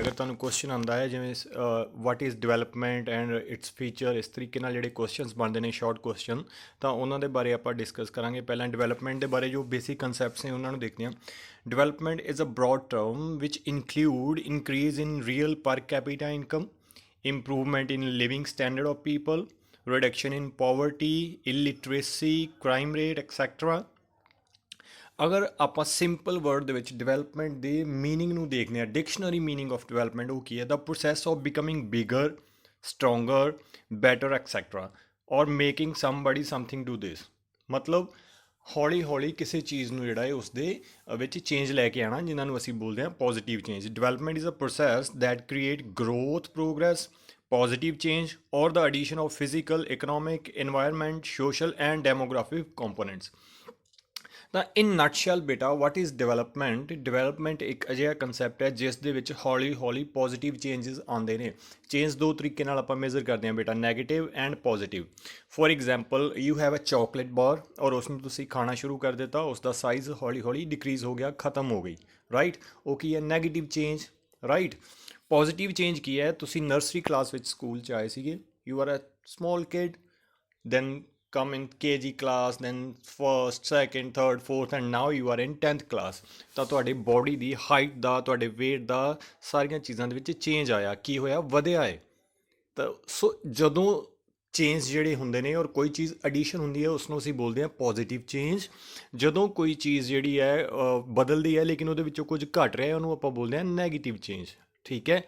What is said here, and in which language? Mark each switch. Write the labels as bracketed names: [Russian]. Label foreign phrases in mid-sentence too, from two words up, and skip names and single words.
[Punjabi] ਅਗਰ ਤੁਹਾਨੂੰ ਕੁਐਸਚਨ ਆਉਂਦਾ ਹੈ ਜਿਵੇਂ [English] what is development and its feature, [Punjabi] ਇਸ ਤਰੀਕੇ ਨਾਲ ਜਿਹੜੇ ਕੁਐਸਚਨਸ ਬਣਦੇ ਨੇ [English] short question, [Punjabi] ਤਾਂ ਉਹਨਾਂ ਦੇ ਬਾਰੇ ਆਪਾਂ ਡਿਸਕਸ ਕਰਾਂਗੇ। ਪਹਿਲਾਂ ਡਿਵੈਲਪਮੈਂਟ ਦੇ ਬਾਰੇ ਜੋ [English] basic concepts [Punjabi] ਨੇ ਉਹਨਾਂ ਨੂੰ ਦੇਖਦੇ ਹਾਂ। [English] development is a broad term which include increase in real per capita income, improvement in living standard of people, reduction in poverty, illiteracy, crime rate, etc. [Punjabi] ਅਗਰ ਆਪਾਂ [English] simple word [Punjabi] ਦੇ ਵਿੱਚ ਡਿਵੈਲਪਮੈਂਟ ਦੇ ਮੀਨਿੰਗ ਨੂੰ ਦੇਖਦੇ ਹਾਂ, [English] dictionary meaning of development [Punjabi] ਉਹ ਕੀ ਹੈ? [English] the process of becoming bigger, stronger, better etcetera or making somebody something to this. [Punjabi] ਮਤਲਬ ਹੌਲੀ ਹੌਲੀ ਕਿਸੇ ਚੀਜ਼ ਨੂੰ ਜਿਹੜਾ ਹੈ ਉਸਦੇ ਵਿੱਚ ਚੇਂਜ ਲੈ ਕੇ ਆਉਣਾ, ਜਿਨ੍ਹਾਂ ਨੂੰ ਅਸੀਂ ਬੋਲਦੇ ਹਾਂ [English] positive change. development is a process that create growth, progress, positive change or the addition of physical, economic, environment, social and demographic components। ਤਾਂ in nutshell ਬੇਟਾ what is development? [Punjabi] ਡਿਵੈਲਪਮੈਂਟ ਇੱਕ ਅਜਿਹਾ ਕੰਸੈਪਟ ਹੈ ਜਿਸ ਦੇ ਵਿੱਚ ਹੌਲੀ ਹੌਲੀ [English] positive changes [Punjabi] ਆਉਂਦੇ ਨੇ। ਚੇਂਜ ਦੋ ਤਰੀਕੇ ਨਾਲ ਆਪਾਂ ਮੇਜ਼ਰ ਕਰਦੇ ਹਾਂ ਬੇਟਾ, [English] negative and positive. for example you have a chocolate bar [Punjabi] ਔਰ ਉਸਨੂੰ ਤੁਸੀਂ ਖਾਣਾ ਸ਼ੁਰੂ ਕਰ ਦਿੱਤਾ, ਉਸ ਦਾ ਸਾਈਜ਼ ਹੌਲੀ ਹੌਲੀ ਡਿਕਰੀਜ਼ ਹੋ ਗਿਆ, ਖਤਮ ਹੋ ਗਈ, ਰਾਈਟ। ਉਹ ਕੀ ਹੈ? [English] negative change, [Punjabi] ਰਾਈਟ। [English] positive change [Punjabi] ਕੀ ਹੈ? ਤੁਸੀਂ ਨਰਸਰੀ ਕਲਾਸ ਵਿੱਚ ਸਕੂਲ 'ਚ ਆਏ ਸੀਗੇ, [English] you are a small kid, then come in KG class, then first, second, third, fourth and now you are in 10th class। [Punjabi] ਤਾਂ ਤੁਹਾਡੇ ਬੋਡੀ ਦੀ ਹਾਈਟ ਦਾ, ਤੁਹਾਡੇ weight ਦਾ, ਸਾਰੀਆਂ ਚੀਜ਼ਾਂ ਦੇ ਵਿੱਚ ਚੇਂਜ ਆਇਆ। ਕੀ ਹੋਇਆ? ਵਧਿਆ ਹੈ। ਤਾਂ ਸੋ ਜਦੋਂ ਚੇਂਜ ਜਿਹੜੇ ਹੁੰਦੇ ਨੇ ਔਰ ਕੋਈ ਚੀਜ਼ ਐਡੀਸ਼ਨ ਹੁੰਦੀ ਹੈ ਉਸ ਨੂੰ ਅਸੀਂ ਬੋਲਦੇ ਹਾਂ [English] positive change. [Punjabi] ਜਦੋਂ ਕੋਈ ਚੀਜ਼ ਜਿਹੜੀ ਹੈ ਬਦਲਦੀ ਹੈ ਲੇਕਿਨ ਉਹਦੇ ਵਿੱਚੋਂ ਕੁਝ ਘਟ ਰਿਹਾ ਉਹਨੂੰ ਆਪਾਂ ਬੋਲਦੇ ਹਾਂ [English] negative change, [Punjabi] ਠੀਕ ਹੈ।